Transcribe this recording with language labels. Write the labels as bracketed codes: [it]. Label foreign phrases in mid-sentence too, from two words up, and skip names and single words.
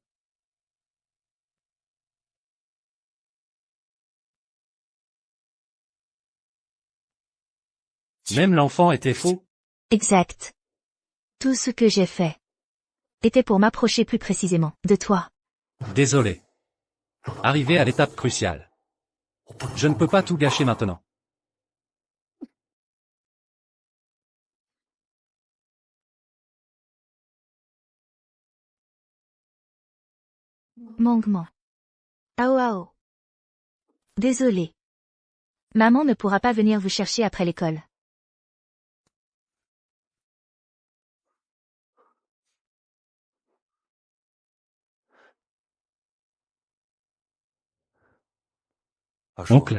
[fr] Même l'enfant était faux? Exact. Tout ce que j'ai fait était pour m'approcher plus précisément de toi. Désolé. Arrivé à l'étape cruciale. Je ne peux pas tout gâcher maintenant. Mangman. Ao ao. Désolé. Maman ne pourra pas venir vous chercher après l'école. Oncle.